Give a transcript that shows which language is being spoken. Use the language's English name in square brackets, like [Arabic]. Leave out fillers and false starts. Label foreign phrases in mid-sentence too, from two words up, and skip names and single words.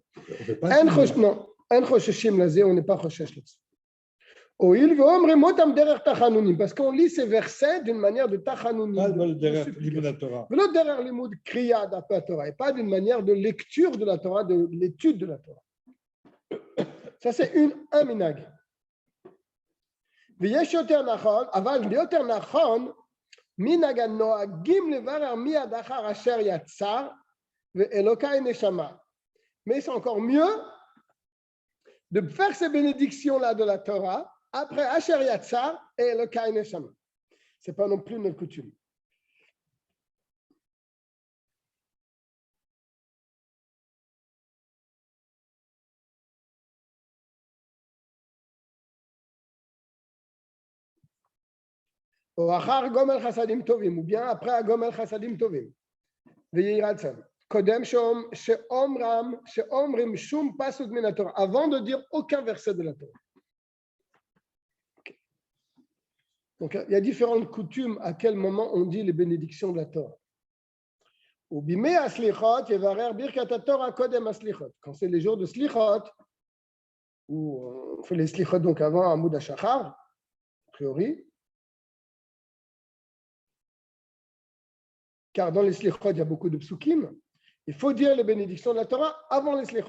[French] Non, on n'est pas choshesh là-dessus. Parce qu'on lit ces versets d'une manière de tachanunim. Pas derrière la Torah. Derrière les mots de kriya d'après la Torah, et pas d'une manière de lecture de la Torah, de l'étude de la Torah. Ça, c'est un minag. [Hebrew] ויש יותר נכון, אבל יותר נכון, מנהג הנוהגים לברר מיד אחר אשר יצר ואלוקי נשמה. [French] Mais c'est encore mieux de faire ces bénédictions-là de la Torah après Asher Yatzar et Elokai Neshama. Ce n'est pas non plus notre coutume. [Hebrew] או אחר גומל חסדים טובים, [French] ou bien après [Hebrew] גומל חסדים טובים. Veyiratsan. קודם שאומרים שום פסוק מן התורה. [French] Avant de dire aucun verset de la Torah. Okay. Donc il y a différentes coutumes à quel moment on dit les bénédictions de la Torah. [Hebrew] או בימי הסליחות יברך ברכת התורה קודם הסליחות. [French] Quand c'est les jours de slichot, où on fait les slichot donc avant [Hebrew] עמוד השחר, [French] a priori. Car dans les slichot, il y a beaucoup de psukim. Il faut dire les bénédictions de la Torah avant les slichot.